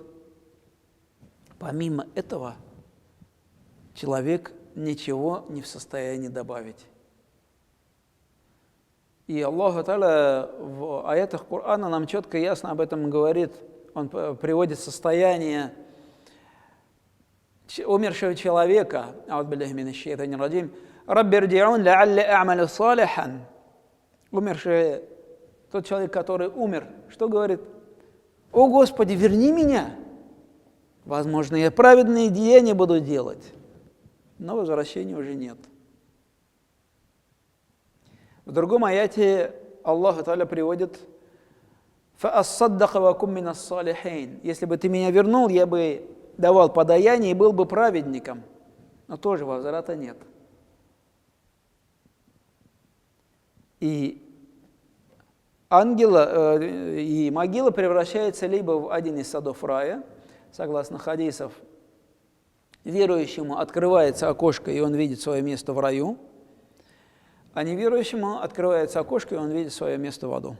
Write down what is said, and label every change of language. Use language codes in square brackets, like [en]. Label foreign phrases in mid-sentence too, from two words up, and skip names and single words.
[ru] Помимо этого, человек ничего не в состоянии добавить. И Аллах Та'аля в аятах Корана нам четко и ясно об этом говорит. Он приводит состояние умершего человека. [ar] أعوذ بالله من الشيطان الرجيم. رب ارجعون لعلي أعمل صالحا. [ru] Умерший, тот человек, который умер, что говорит? О Господи, верни меня. Возможно, я праведные деяния буду делать. Но возвращения уже нет. В другом аяте Аллах Та'аля приводит: [ar] «فأصدق وأكن من الصالحين». [ru] Если бы ты меня вернул, я бы давал подаяние и был бы праведником. Но тоже возврата нет. И и могила превращается либо в один из садов рая, согласно хадисов, верующему открывается окошко, и он видит свое место в раю, а неверующему открывается окошко, и он видит свое место в аду.